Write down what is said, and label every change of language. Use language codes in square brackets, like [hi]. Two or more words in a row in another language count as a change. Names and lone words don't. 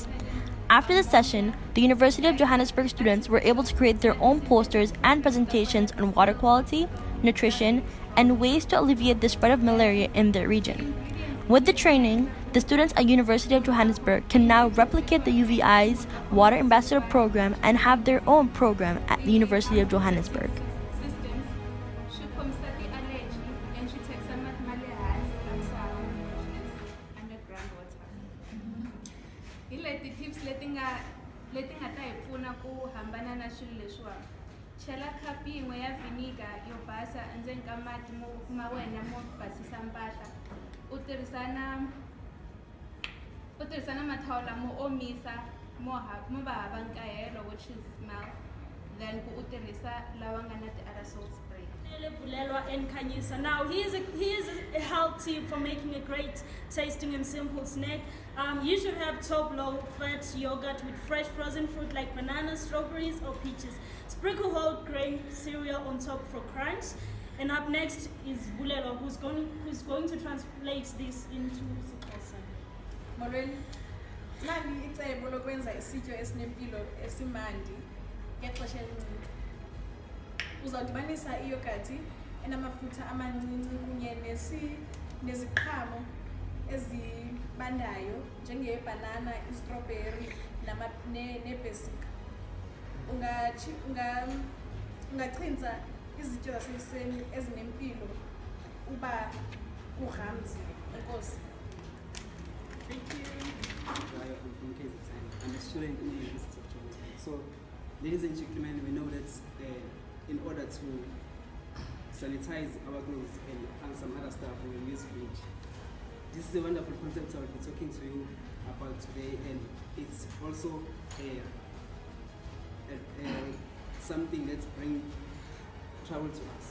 [en] After the session, the University of Johannesburg students were able to create their own posters and presentations on water quality, nutrition, and ways to alleviate the spread of malaria in their region. With the training, the students at University of Johannesburg can now replicate the UVI's Water Ambassador Program and have their own program at the University of Johannesburg. [ts] leti nga ta hi pfuna ku hambana na swilo leswiwani. Chela khapi yin'we ya vinegar yo basa endzeni ka mati ma wena mo basisa mpahla. U tirhisa na mathawula mo omisa mo va hava nkahelo, [en] which is smell. [ts] Then ku u tirhisa lawa nga na [en] ti-aerosol spray. Now he is a health tip for making a great tasting and simple snack. You should have top low fat yogurt with fresh frozen fruit like bananas, strawberries or peaches. Sprinkle whole grain cereal on top for crunch. And up next is Bulelo, who's going to translate this into Xhosa. [xh] Molweni, nali icebo lokwenza isityo esinempilo esimandi ngexesha elincinci. Uzawudibanisa iyogati enamafutha amancinci kunye neziqhamo ezibandayo njengebanana, istrawberry nepesika. Ungachinza izityo zasekuseni ezinempilo uba kuhamzi. Enkosi. [en] Thank you. I'm a student in the University of Johannesburg. So, ladies and gentlemen, we know that in order to sanitize our clothes and some other stuff, we will use bleach. This is a wonderful concept I will be talking to you about today, and it's also something that brings trouble to us.